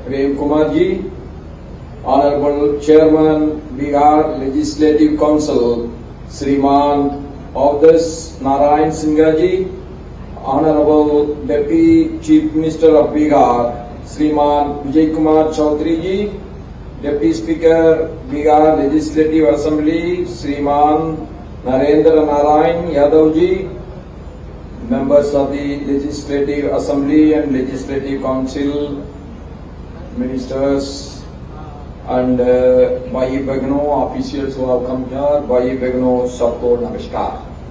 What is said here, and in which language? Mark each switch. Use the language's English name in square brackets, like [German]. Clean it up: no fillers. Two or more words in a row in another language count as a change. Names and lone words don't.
[English] Prem Kumar Ji, Honorable Chairman, Bihar Legislative Council, Shriman Avdas Narayan Singh Ji, Honorable Deputy Chief Minister of Bihar, Shriman Vijay Kumar Chaudhary Ji, Deputy Speaker, Bihar Legislative Assembly, Shriman Narendra Narayan Yadav Ji, members of the Legislative Assembly and Legislative Council, ministers, and [Hindi] Bhai Begno, [English] officials who have come here, [Hindi] Bhai Begno, sabko namaskar.